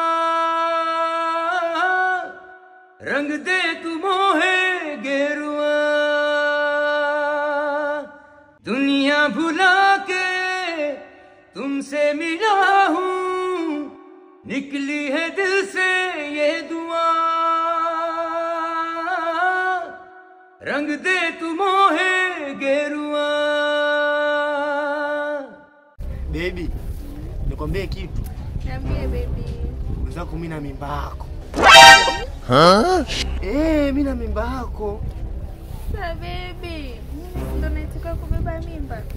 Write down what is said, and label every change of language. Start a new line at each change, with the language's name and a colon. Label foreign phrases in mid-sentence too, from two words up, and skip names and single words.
Hindi: रंग दे तू मोहे गेरुआ, दुनिया भुला के तुमसे मिला हूँ, निकली है दिल से ये दुआ, रंग दे तू मोहे गेरुआ.
Swahili: Baby, nikwambie kitu. Niambie baby. Mwenzako mimi na mimba yako. Mimi na mimba yako. Sasa baby, mimi ndo naitaka kubeba mimba.